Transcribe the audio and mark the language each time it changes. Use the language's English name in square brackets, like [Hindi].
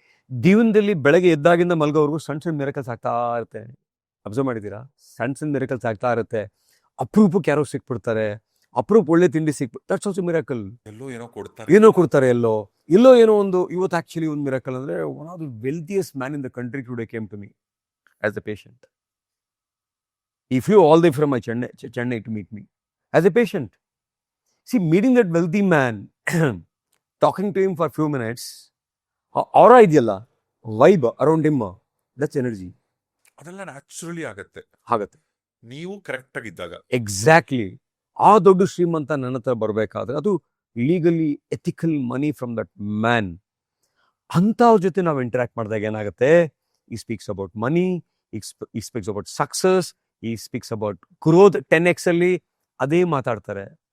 [Kannada] ಜೀವನದಲ್ಲಿ ಬೆಳಗ್ಗೆ ಎದ್ದಾಗಿಂದ ಮಲ್ಗೋವರೆಗೂ ಸಣ್ಣ ಸಣ್ಣ ಮಿರಕಲ್ಸ್ ಆಗ್ತಾ ಇರುತ್ತೆ. ಅಬ್ಸರ್ವ್ ಮಾಡಿದ್ದೀರಾ? ಸಣ್ಣ ಮಿರಕಲ್ಸ್ ಆಗ್ತಾ ಇರುತ್ತೆ. ಅಪರೂಪಕ್ಕೆ ಯಾರೋ ಸಿಕ್ಬಿಡ್ತಾರೆ, ಅಪರೂಪ ಒಳ್ಳೆ ತಿಂಡಿ ಸಿಕ್ಬಿಟ್ಟು, [English] That's also miracle. [Kannada] ಏನೋ ಕೊಡ್ತಾರೆ, ಎಲ್ಲೋ ಏನೋ ಒಂದು. ಇವತ್ತು ಆಕ್ಚುಲಿ ಒಂದು ಮಿರಕಲ್ ಅಂದ್ರೆ, [English] One of the wealthiest man in the country today came to me as a patient. He flew all the way from Chennai to meet me as a patient. See, meeting that wealthy man, talking to him for a few minutes, aura idiyalla, vibe around him, that's energy. [Kannada] ಅದೆಲ್ಲ naturally ಆಗತ್ತೆ ನೀವು correct ಆಗಿದ್ದಾಗ. Exactly. ಆ ದೊಡ್ಡ ಶ್ರೀಮಂತ ನನ್ನ ಹತ್ರ ಬರ್ಬೇಕಾದ್ರೆ ಅದು [English] Legally ethical money from that man. [Kannada] ಅಂಥವ್ರ ಜೊತೆ ನಾವು ಇಂಟರಾಕ್ಟ್ ಮಾಡಿದಾಗ ಏನಾಗುತ್ತೆ, [English] he speaks about money, he speaks about success, he speaks about growth 10x [Kannada] ಅಲ್ಲಿ ಅದೇ ಮಾತಾಡ್ತಾರೆ.